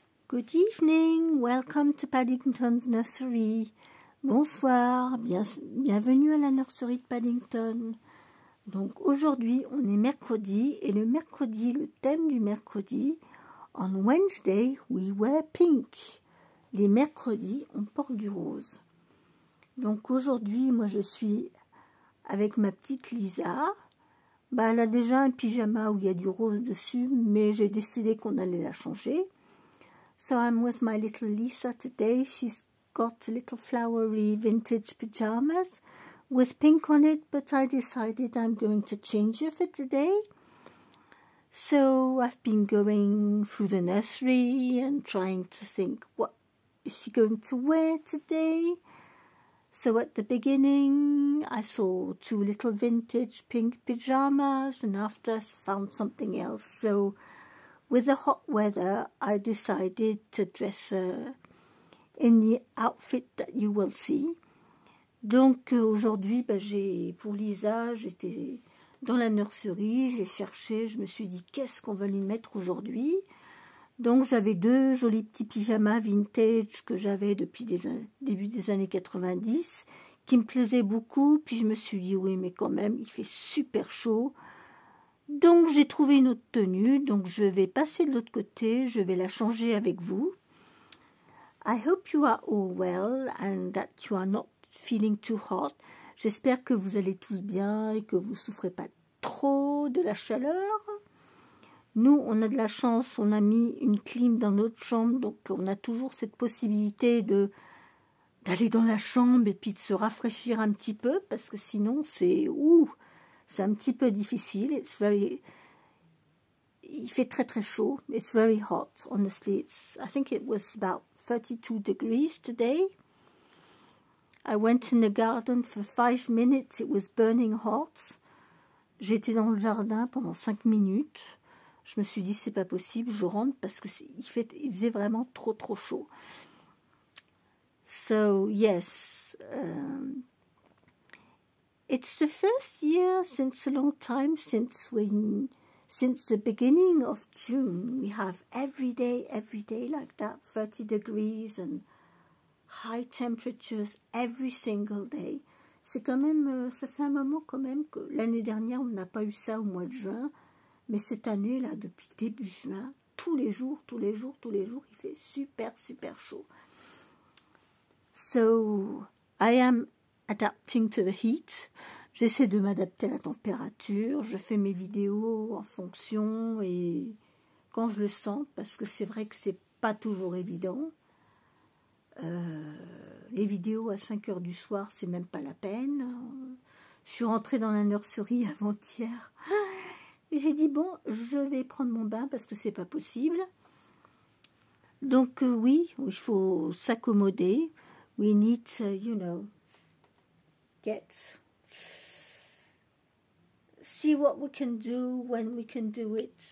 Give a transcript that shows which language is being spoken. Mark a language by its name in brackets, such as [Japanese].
[English] Good evening, welcome to Paddington's Nursery. [French] Bonsoir, bienvenue à la nurserie de Paddington. Donc aujourd'hui, on est mercredi, et le thème du mercredi, [English] on Wednesday, we wear pink. [French] Les mercredis, on porte du rose. Donc aujourd'hui, moi je suis avec ma petite Lisa. Elle a déjà un pyjama où il y a du rose dessus, mais j'ai décidé qu'on allait la changer. [English] So I'm with my little Lisa today. She's got little flowery vintage pajamas with pink on it, but I decided I'm going to change it for today. So I've been going through the nursery and trying to think, what is she going to wear today? So at the beginning, I saw 2 little vintage pink pajamas, and after I found something else. So with the hot weather, I decided to dress her in the outfit that you will see. [French] Donc aujourd'hui, pour Lisa, j'étais dans la nurserie, j'ai cherché, je me suis dit qu'est-ce qu'on va lui mettre aujourd'hui. Donc j'avais 2 jolis petits pyjamas vintage que j'avais depuis début des années 90, qui me plaisaient beaucoup. Puis je me suis dit oui, mais quand même, il fait super chaud. Donc j'ai trouvé une autre tenue, donc je vais passer de l'autre côté, je vais la changer avec vous. [English] I hope you are all well and that you are not feeling too hot. [French] J'espère que vous allez tous bien et que vous ne souffrez pas trop de la chaleur. Nous, on a de la chance, on a mis une clim dans notre chambre, donc on a toujours cette possibilité d'aller dans la chambre et puis de se rafraîchir un petit peu, parce que sinon c'est c'est un petit peu difficile. Il fait très très chaud. [English] It's very hot, honestly. I think it was about 32 degrees today. I went in the garden for 5 minutes. It was burning hot. [French] J'étais dans le jardin pendant 5 minutes. Je me suis dit, c'est pas possible, je rentre parce que il faisait vraiment trop chaud. [English] So, yes. It's the first year since a long time, since the beginning of June, we have every day like that, 30 degrees and high temperatures every single day. [French] C'est quand même, ça fait un moment quand même que l'année dernière, on n'a pas eu ça au mois de juin, mais cette année, là, depuis début juin, tous les jours, il fait super chaud. [English] So, I am adapting to the heat. [French] J'essaie de m'adapter à la température. Je fais mes vidéos en fonction et quand je le sens, parce que c'est vrai que c'est pas toujours évident. Les vidéos à 5 h du soir, c'est même pas la peine. Je suis rentrée dans la nurserie avant-hier. J'ai dit bon, je vais prendre mon bain parce que c'est pas possible. Donc oui, il faut s'accommoder. [English] We need, you know, see what we can do when we can do it.